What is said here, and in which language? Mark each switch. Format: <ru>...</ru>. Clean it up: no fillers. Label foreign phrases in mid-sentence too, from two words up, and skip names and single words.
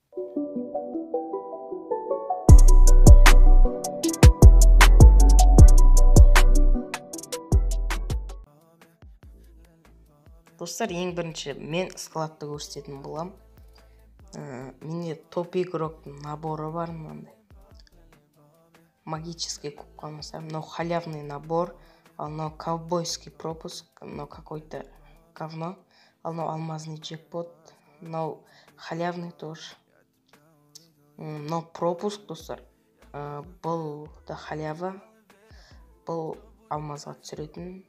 <kk>Достар, ең бірінші мен складты көрсететін болам. Менде топ игроктың наборы бар, мынандай.</kk> <ru>Магический кубка, но халявный набор, но ковбойский пропуск, но какой-то говно, но алмазный джекпот, но халявный тоже. Но пропуск,</ru> <kk>достар, бұл да халява, бұл алмазға түсіретін.</kk>